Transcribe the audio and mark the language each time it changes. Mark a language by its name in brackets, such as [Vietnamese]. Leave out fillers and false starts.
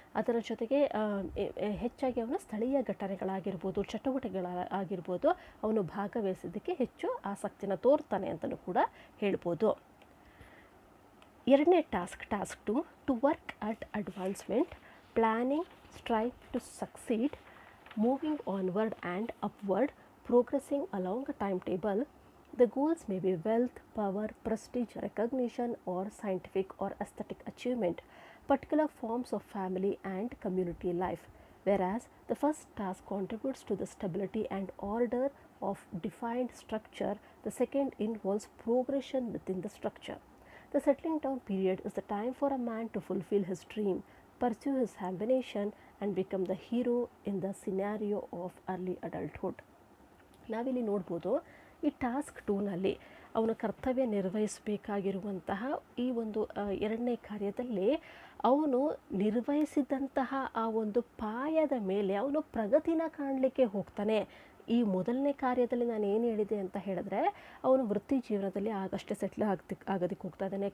[Kannada] ಅದರ ಜೊತೆಗೆ ಹೆಚ್ಚಾಗಿ ಅವನು ಸ್ಥಳೀಯ ಘಟನೆಗಳಾಗಿರ್ಬೋದು, ಚಟುವಟಿಕೆಗಳಾಗಿರ್ಬೋದು, ಅವನು ಭಾಗವಹಿಸೋದಕ್ಕೆ ಹೆಚ್ಚು ಆಸಕ್ತಿನ ತೋರ್ತಾನೆ ಅಂತಲೂ ಕೂಡ ಹೇಳ್ಬೋದು. ಎರಡನೇ [English] Task 2, to work at advancement, planning, strive to succeed, moving onward and upward, progressing along a timetable. The goals may be wealth, power, prestige, recognition, or scientific or aesthetic achievement, particular forms of family and community life. Whereas the first task contributes to the stability and order of defined structure, the second involves progression within the structure. The settling down period is the time for a man to fulfill his dream, pursue his ambition, and become the hero in the scenario of early adulthood. [Kannada] ನಾವಿಲ್ಲಿ ನೋಡ್ಬೋದು ಈ task 2ನಲ್ಲಿ ಅವನ ಕರ್ತವ್ಯ ನಿರ್ವಹಿಸಬೇಕಾಗಿರುವಂತಹ ಈ ಒಂದು ಎರಡನೇ ಕಾರ್ಯದಲ್ಲಿ ಅವನು ನಿರ್ವಹಿಸಿದಂತಹ ಆ ಒಂದು ಪಾಯದ ಮೇಲೆ ಅವನು ಪ್ರಗತಿನ ಕಾಣಲಿಕ್ಕೆ ಹೋಗ್ತಾನೆ. ಈ ಮೊದಲನೇ ಕಾರ್ಯದಲ್ಲಿ ನಾನು ಏನು ಹೇಳಿದೆ ಅಂತ ಹೇಳಿದ್ರೆ ಅವನು ವೃತ್ತಿ ಜೀವನದಲ್ಲಿ ಆಗಷ್ಟೇ ಸೆಟ್ಲ್ ಆಗೋದಕ್ಕೆ ಹೋಗ್ತಾ ಇದ್ದಾನೆ.